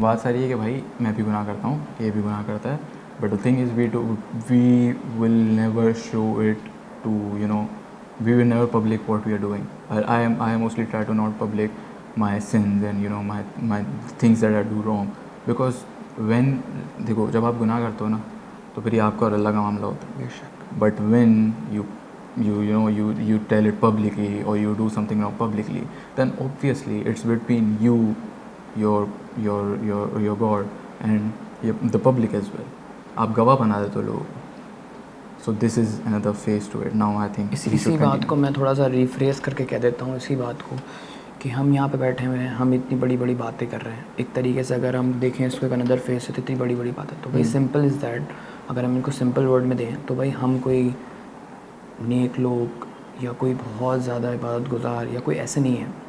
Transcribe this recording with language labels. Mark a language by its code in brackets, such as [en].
[hi] बात सारी है कि भाई मैं भी गुनाह करता हूँ, ये भी गुनाह करता है, [en] But the thing is we will never show it to, you know, we will never public what we are doing. I mostly try to not public my sins and you know my things that I do wrong, because when, [hi] देखो जब आप गुनाह करते हो ना, तो फिर ये आपका और अल्लाह का मामला होता है। बेशक। [en] But when you tell it publicly or you do something wrong publicly, then obviously it's between you, your God and the public as well. [hi] आप गवाह बना देते हो लोगों को। [en] So this is another phase to it. Now I think [hi] इसी बात को मैं थोड़ा सा रिफ्रेश करके कह देता हूँ, इसी बात को कि हम यहाँ पे बैठे हुए हैं, हम इतनी बड़ी बड़ी बातें कर रहे हैं। एक तरीके से अगर हम देखें इसको एक अनदर फेस से, तो इतनी बड़ी बड़ी बातें, तो भाई [en] simple is that, [hi] अगर हम इनको सिंपल वर्ड में दें तो भाई हम कोई नेक लोग या कोई बहुत ज़्यादा इबादत गुजार या कोई ऐसे नहीं है।